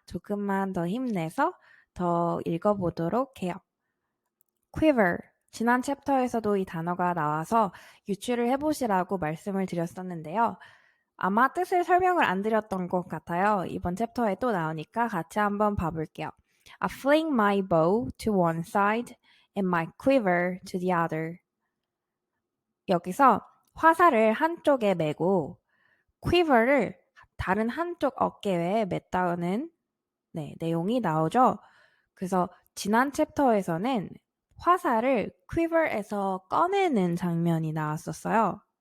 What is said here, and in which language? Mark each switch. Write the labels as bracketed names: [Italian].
[Korean] 조금만 더 힘내서 더 읽어보도록 해요. [English] quiver. [Korean] 지난 챕터에서도 이 단어가 나와서 유추를 해보시라고 말씀을 드렸었는데요. 아마 뜻을 설명을 안 드렸던 것 같아요. 이번 챕터에 또 나오니까 같이 한번 봐볼게요. [English] I fling my bow to one side and my quiver to the other. [Korean] 여기서 화살을 한쪽에 메고 quiver를 다른 한쪽 어깨에 맸다는 내용이 나오죠. 그래서 지난 챕터에서는 화살을 quiver에서 꺼내는 장면이 나왔었어요.